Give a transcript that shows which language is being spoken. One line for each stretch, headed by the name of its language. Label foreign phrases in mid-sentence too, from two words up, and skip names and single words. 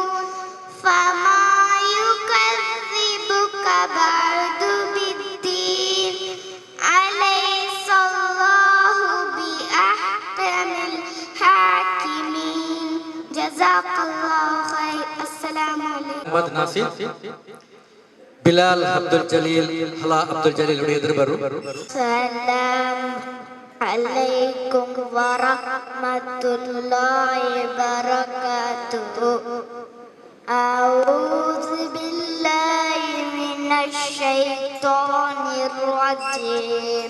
Arabic: فما يكذبك بعد بالدين أليس الله بأحكم الحاكمين. جزاك الله خير. السلام عليكم.
Kannada: ಮೊಹಮ್ಮದ್ ನಾಸಿರ್ ಬಿಲಾಲ್ ಅಬ್ದುಲ್ ಜಲೀಲ್ ಹಲಾ ಅಬ್ದುಲ್ ಜಲೀಲ್ ಎದುರು ಬರು.
Arabic: السلام عليكم ورحمة الله وبركاته. أعوذ بالله من الشيطان الرجيم.